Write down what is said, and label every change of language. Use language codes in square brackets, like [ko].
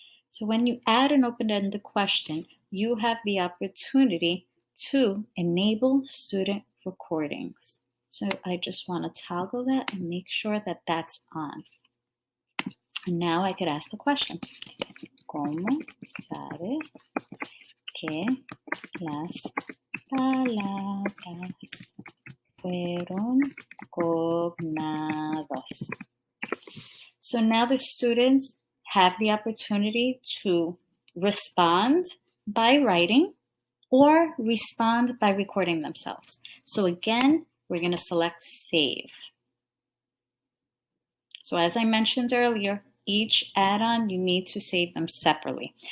[en] So when you add an open-ended question, you have the opportunity to enable student recordings. So I just want to toggle that and make sure that that's on. And now I could ask the question. [es] ¿Cómo sabes que las palabras fueron cognados? [en] So now the students have the opportunity to respond by writing or respond by recording themselves. So again, we're going to select Save. So as I mentioned earlier, each add-on, you need to save them separately.